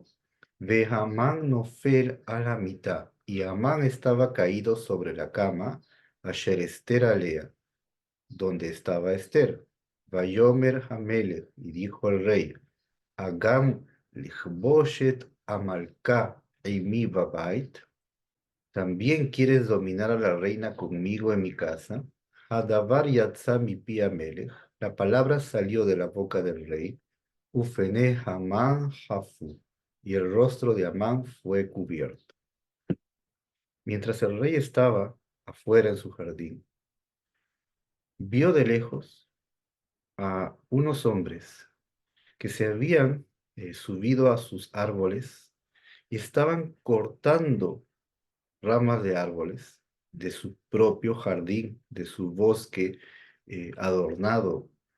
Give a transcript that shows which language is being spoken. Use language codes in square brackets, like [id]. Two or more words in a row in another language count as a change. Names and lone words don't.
[he] ו המן נופל [es] a la mitad, y Amán estaba caído sobre la cama, [he] אשר אסתר עליה, [es] donde estaba Esther. [he] ויאמר המלך, [es] y dijo el rey, [he] הגם לכבוש את המלכה עמי בבית. [es] ¿También quieres dominar a la reina conmigo en mi casa? [he] הדבר יצא מ פי המלך. [es] La palabra salió de la boca del rey. [he] ופני המן חפו. [es] Y el rostro de Amán fue cubierto. Mientras el rey estaba afuera en su jardín, vio de lejos a unos hombres que se habían subido a sus árboles y estaban cortando ramas de árboles de su propio jardín, de su bosque adornado.